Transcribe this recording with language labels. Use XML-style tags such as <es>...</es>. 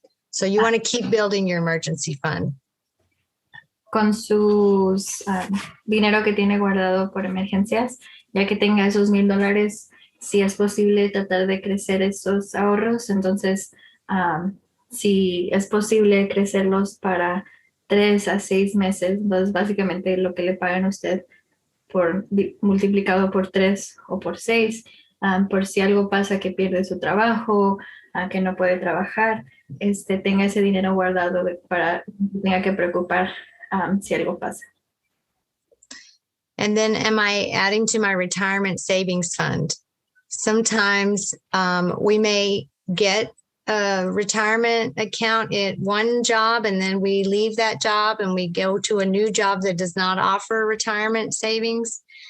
<en>So you want to keep building your emergency fund.</en> <es>Con sus dinero que tiene guardado por emergencias, ya que tenga esos $1,000, si es posible tratar de crecer esos ahorros, entonces si es posible crecerlos para 3 a 6 meses, entonces básicamente lo que le pagan a usted multiplicado por 3 o por 6, por si algo pasa que pierde su trabajo, que no puede trabajar, tenga ese dinero guardado para no tenga que preocupar si algo pasa.</es> <en>And then am I adding to my retirement savings fund? Sometimes we may get a retirement account at one job and then we leave that job and we go to a new job that does not offer retirement savings.</en>